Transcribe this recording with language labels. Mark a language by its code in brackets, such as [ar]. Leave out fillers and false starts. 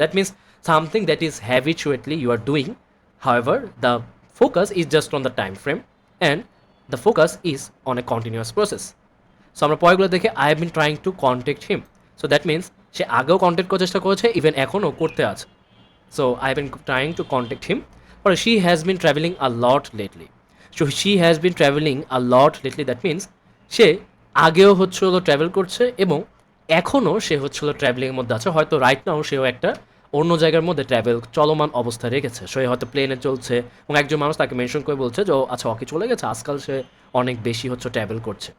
[en] That means something that is habitually you are doing, however the focus is just on the time frame and the focus is on a continuous process. [bn] So আমরা পয়েন্টগুলো দেখে [en] I have been trying to contact him. [bn] So that means সে আগেও contact করার চেষ্টা করেছে, even এখনও করতে আছে। [en] So I've been trying to contact him, or she has been traveling a lot lately. So she has been traveling a lot lately. That means [bn] সে আগেও হচ্ছে হলো ট্রাভেল করছে এবং এখনও সে হচ্ছে হলো ট্রাভেলিংয়ের মধ্যে আছে। হয়তো রাইট নাও সেও একটা অন্য জায়গার মধ্যে ট্রাভেল চলমান অবস্থায় রেখেছে। সে হয়তো প্লেনে চলছে এবং একজন মানুষ তাকে মেনশন করে বলছে যে আচ্ছা ওকে চলে গেছে, আজকাল সে অনেক বেশি হচ্ছে ট্রাভেল করছে।